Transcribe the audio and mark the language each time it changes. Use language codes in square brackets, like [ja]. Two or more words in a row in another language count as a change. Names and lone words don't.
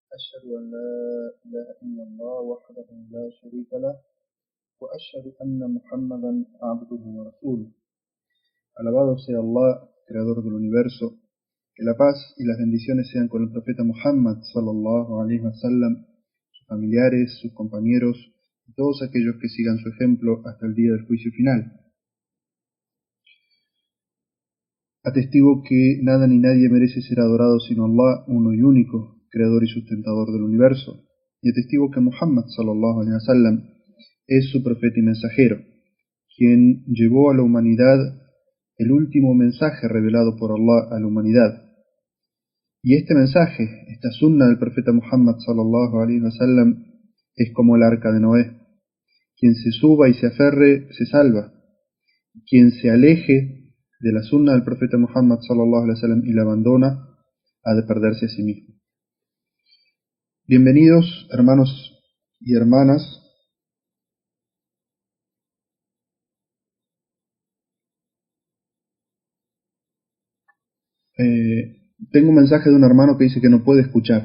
[ar] أشهد أن لا إله إلا الله وحده لا شريك له وأشهد أن محمدا عبده ورسوله. [es] Alabado sea Allah, creador del universo. Que la paz y las bendiciones sean con el profeta Muhammad [ar] صلى الله عليه وسلم, [es] sus familiares, sus compañeros y todos aquellos que sigan su ejemplo hasta el día del juicio final. Atestigo que nada ni nadie merece ser adorado sino Allah, uno y único, creador y sustentador del universo. Y atestigo que Muhammad [ar] صلى الله عليه وسلم [es] es su profeta y mensajero, quien llevó a la humanidad el último mensaje revelado por Allah a la humanidad. Y este mensaje, esta sunna del profeta Muhammad [ar] صلى الله عليه وسلم, [es] es como el arca de Noé. Quien se suba y se aferre, se salva. Quien se aleje de la sunna del profeta Muhammad [ar] صلى الله عليه وسلم [es] y la abandona, ha de perderse a sí mismo. Bienvenidos, hermanos y hermanas. Tengo un mensaje de un hermano que dice que no puede escuchar.